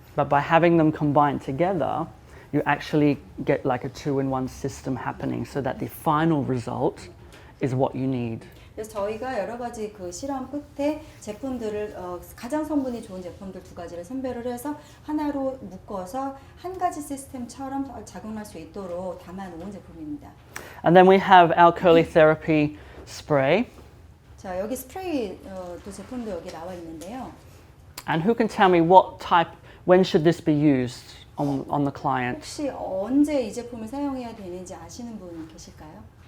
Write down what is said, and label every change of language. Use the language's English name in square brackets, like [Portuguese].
[English] But by having them combined together, you actually get like a two-in-one system happening so that the final result is what you need. [Korean] 그래서 저희가 여러 가지 그 실험 끝에 제품들을 가장 성분이 좋은 제품들 두 가지를 선별을 해서 하나로 묶어서 한 가지 시스템처럼 작용할 수 있도록 담아놓은 제품입니다. [English] And then we have our curly therapy spray. [Korean] 자, 여기 스프레이 또 제품도 여기 나와 있는데요. [English] And who can tell me what type, when should this be used on the client? [Korean] 혹시 언제 이 제품을 사용해야 되는지 아시는 분 계실까요?